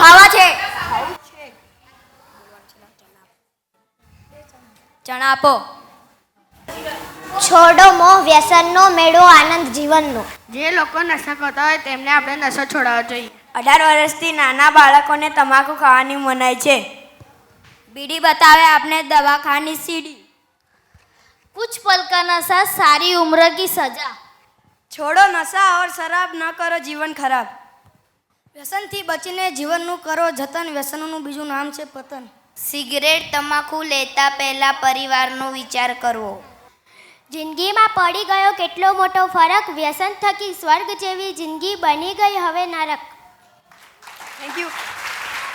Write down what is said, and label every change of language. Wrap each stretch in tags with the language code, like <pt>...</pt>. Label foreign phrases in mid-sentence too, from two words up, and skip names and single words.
<gu>ખાવા છે. ચણા આપો. છોડો મોહ વ્યસનનો, મેળો આનંદ જીવનનો. જે લોકો નશા કરતા હોય તેમને આપણે નશો છોડાવવો જોઈએ. 18 વર્ષથી નાના બાળકોને તમાકુ ખાવાની મનાઈ છે. બીડી બતાવે આપને દવાખાની સીડી.</gu> <hi>कुछ पल का नशा सारी उम्र की सजा. छोड़ो नशा और शराब न</hi> <gu>કરો જીવન ખરાબ. વ્યસનથી બચીને જીવનનું કરો જતન. વ્યસનનું બીજું નામ છે પતન. સિગરેટ તમાકુ લેતા પહેલા પરિવારનો વિચાર કરવો. જિંદગીમાં પડી ગયો કેટલો મોટો ફરક. વ્યસન થકી સ્વર્ગ જેવી જિંદગી બની ગઈ હવે નરક.</gu> <en>thank you.</en>